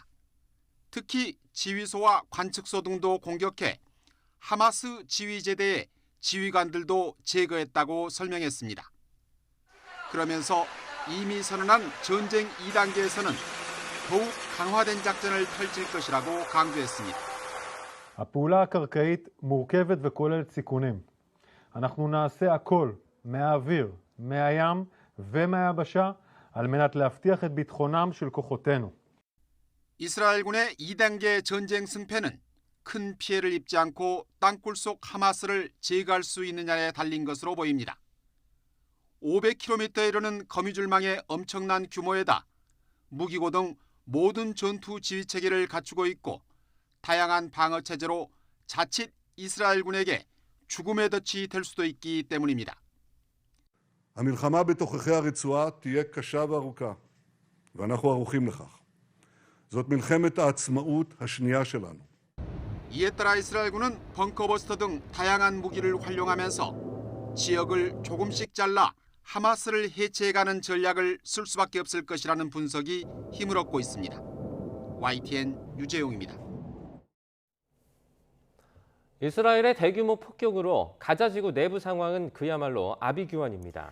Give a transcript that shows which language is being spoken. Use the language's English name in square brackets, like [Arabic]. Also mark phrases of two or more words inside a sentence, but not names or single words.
[Korean] 특히 지휘소와 관측소 등도 공격해 하마스 지휘제대의 지휘관들도 제거했다고 설명했습니다. 그러면서 이미 선언한 전쟁 2단계에서는 더욱 강화된 작전을 펼칠 것이라고 강조했습니다. [Hebrew] הפעולה הקרקעית מורכבת וכוללת סיכונים. אנחנו נעשה הכל מהאוויר, מהים ומהיבשה על מנת להבטיח את ביטחונם של כוחותינו. [Korean] 이스라엘군의 2단계 전쟁 승패는 큰 피해를 입지 않고 땅굴 속 하마스를 제거할 수 있느냐에 달린 것으로 보입니다. 500km에 이르는 거미줄망의 엄청난 규모에다 무기고 등 모든 전투 지휘 체계를 갖추고 있고 다양한 방어 체제로 자칫 이스라엘군에게 죽음의 덫이 될 수도 있기 때문입니다. [Hebrew] המלחמה בתוככי הרצועה תהיה קשה וארוכה, ואנחנו ערוכים לכך. זאת מלחמת העצמאות השנייה שלנו. [Korean] 이에 따라 이스라엘군은 벙커버스터 등 다양한 무기를 활용하면서 지역을 조금씩 잘라 하마스를 해체해가는 전략을 쓸 수밖에 없을 것이라는 분석이 힘을 얻고 있습니다. YTN 유재용입니다. 이스라엘의 대규모 폭격으로 가자 지구 내부 상황은 그야말로 아비규환입니다.